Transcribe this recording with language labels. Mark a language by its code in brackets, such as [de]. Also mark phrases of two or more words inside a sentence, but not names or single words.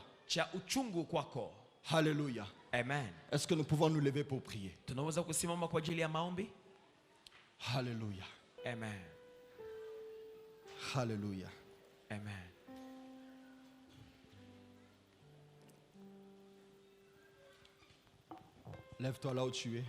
[sw] cha uchungu kwako. [fr] Alléluia. Amen. Est-ce que nous pouvons nous lever pour prier? [sw] Tunaweza kusimama kwa ajili ya maombi. [fr] Alléluia. Amen. Alléluia. Amen. Lève-toi là où tu es.